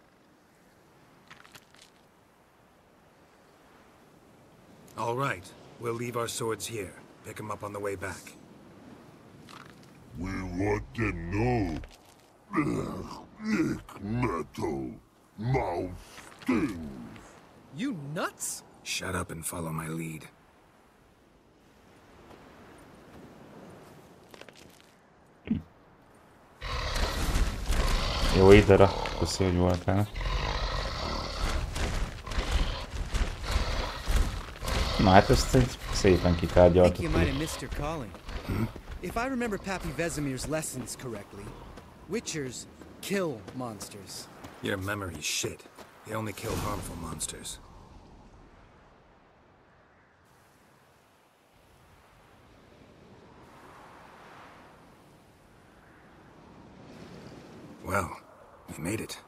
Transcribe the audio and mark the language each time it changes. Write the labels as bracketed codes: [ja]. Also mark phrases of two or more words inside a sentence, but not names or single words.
[en] All right, we'll leave our swords here. Pick them up on the way back. We want them know. Lick metal. Mouth stings. You nuts? Shut up and follow my lead. [hu] Jó idere, köszi, hogy voltál. Na hát ezt egy szépen kitárgyaltuk. [en] If I remember Pappy Vesemir's lessons correctly, Witchers kill monsters. Your memory's shit. They only kill harmful monsters. Well, we made it.